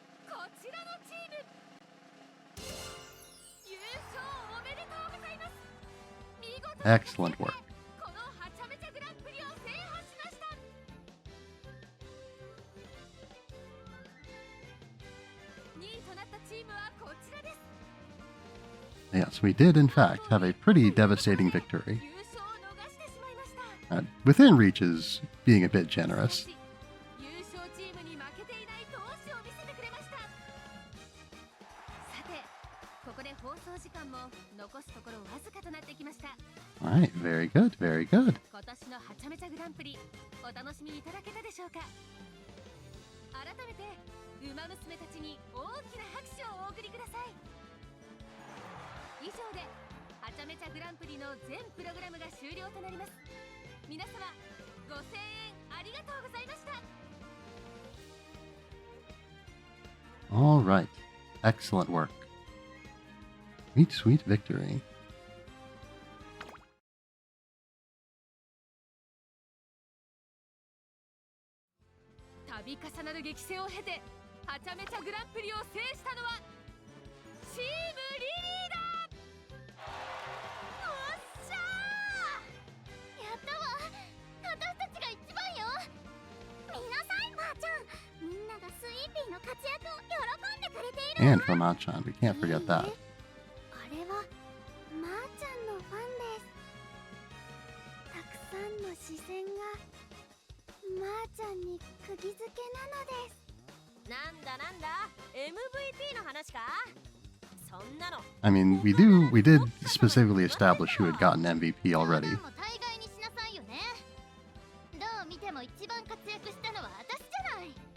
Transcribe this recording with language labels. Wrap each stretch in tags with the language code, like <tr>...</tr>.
<ja>こちらのチーム、優勝おめでとうございます。見事な</ja> <en>Excellent work.</en> <ja>このはちゃめちゃグランプリを制覇しました。 2位となったチームはこちらです。</ja> <en>Yes, we did in fact have a pretty devastating victory.</en> <ja>優勝を逃してしまいました。</ja> <en>Within reach is being a bit generous.</en> <ja>優勝チームに負けていない闘志を見せてくれました。さて、ここで放送時間も残すところわずかとなってきました。</ja> <en>Alright, very good, very good.</en> <ja>今年のはちゃめちゃグランプリ、お楽しみいただけたでしょうか。改めてウマ娘たちに大きな拍手をお送りください。以上ではちゃめちゃグランプリの全プログラムが終了となります。皆様ご声援ありがとうございました。</ja> <en>Alright, excellent work. Sweet, sweet victory.</en> <ja>度重なる激戦を経てはちゃめちゃグランプリを制したのはチームリリーだ。おっしゃー、やったわ、私たちが一番よ。見なさい、ばあちゃん、みんながスイーピーの活躍を喜んでくれている。</ja> <en>And for Machan, we can't forget that.</en> <ja>あれはまーちゃんのファンです。たくさんの視線がまーちゃんに釘付けなのです。なんだ MVP の話か。そんなの</ja> <en>I mean, we did specifically establish who had gotten MVP already.</en> <ja>みんなも大概にしなさいよね。どう見ても一番活躍したのは私じゃない。</ja>